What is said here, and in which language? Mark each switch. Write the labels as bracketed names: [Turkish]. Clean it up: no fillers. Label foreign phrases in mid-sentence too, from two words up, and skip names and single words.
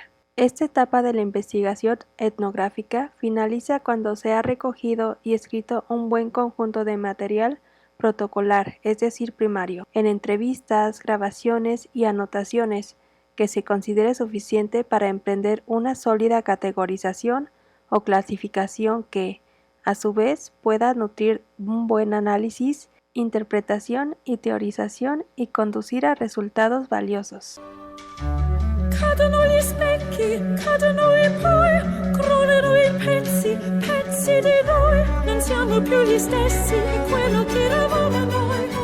[Spanish] Esta etapa de la investigación etnográfica finaliza cuando se ha recogido y escrito un buen conjunto de material protocolar, es decir, primario, en entrevistas, grabaciones y anotaciones, que se considere suficiente para emprender una sólida categorización o clasificación que, a su vez, pueda nutrir un buen análisis, interpretación y teorización y conducir a resultados valiosos. [Italian] Cadono gli specchi, cadono i poi, crollano i pezzi di noi, non siamo più gli stessi, quello che eravamo noi.